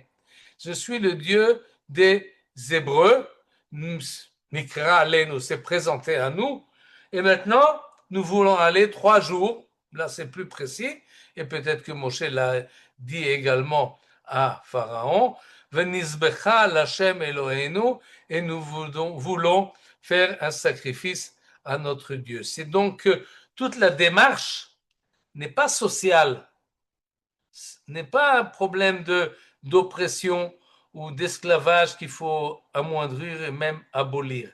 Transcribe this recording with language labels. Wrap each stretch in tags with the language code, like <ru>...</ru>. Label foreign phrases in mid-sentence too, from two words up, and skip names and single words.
<fr>Je suis le Dieu des Hébreux,</fr> <he>נקרא עלינו,</he> <fr>s'est présenté à nous, Et maintenant, nous voulons aller 3 jours. Là, c'est plus précis. Et peut-être que Moshe l'a dit également à Pharaon.</fr> <he>ונזבחה לה׳ אלהינו.</he> <fr>Et nous voulons faire un sacrifice à notre Dieu. C'est donc que toute la démarche n'est pas sociale, n'est pas un problème d'oppression ou d'esclavage qu'il faut amoindrir et même abolir.</fr>